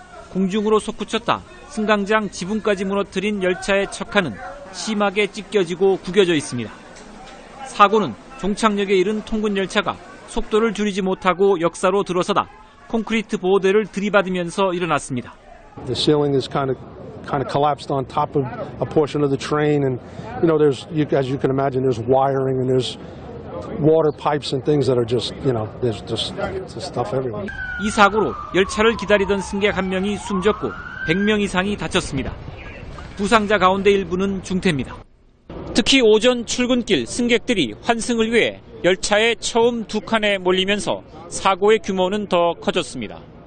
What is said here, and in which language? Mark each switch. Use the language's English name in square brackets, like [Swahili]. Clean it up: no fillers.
[Korean] 공중으로 솟구쳤다 승강장 지붕까지 무너뜨린 열차의 척하는 심하게 찢겨지고 구겨져 있습니다. 사고는 종착역에 이른 통근열차가 속도를 줄이지 못하고 역사로 들어서다 콘크리트 보호대를 들이받으면서 일어났습니다. [English] The ceiling is kind of collapsed on top of a portion of the train, and there's, as you can imagine, there's wiring and there's water pipes and things that are just, there's just stuff everywhere. [Korean] 이 사고로 열차를 기다리던 승객 1명이 숨졌고 100명 이상이 다쳤습니다. 부상자 가운데 일부는 중태입니다. 특히 오전 출근길 승객들이 환승을 위해 열차에 처음 2칸에 몰리면서 사고의 규모는 더 커졌습니다.